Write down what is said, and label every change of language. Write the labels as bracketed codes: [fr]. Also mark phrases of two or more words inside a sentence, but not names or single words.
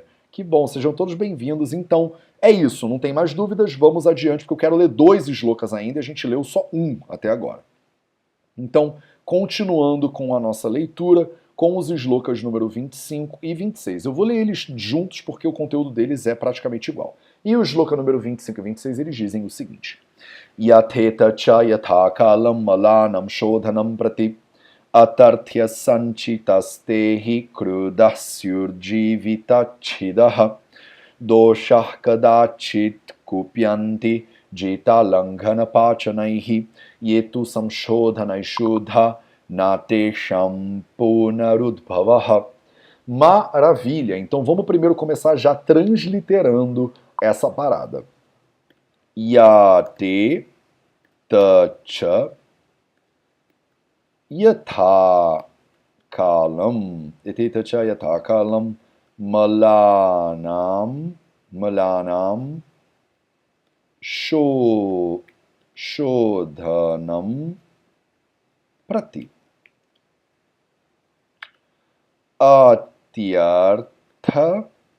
[pt] Que bom, sejam todos bem-vindos. Então, é isso, não tem mais dúvidas, vamos adiante, porque eu quero ler 2 slokas ainda e a gente leu só 1 até agora. Então, continuando com a nossa leitura, com os slokas número 25 e 26. Eu vou ler eles juntos porque o conteúdo deles é praticamente igual. E o sloka número 25 e 26, eles dizem o seguinte: [sa] Yatheta cha yathakalam malanam shodhanam prati atarthya sanchitastehi krudasyur jivitachidaha doshah kadachit kupyanti jita langhana pachanaihi yetu samshodhanai shuddha natesham punarudbhavaha. [pt] Maravilha! Então vamos primeiro começar já transliterando essa parada. [sa] yate tacha yatha kalam yate tacha yatha kalam malanam shodhanam prati atyartha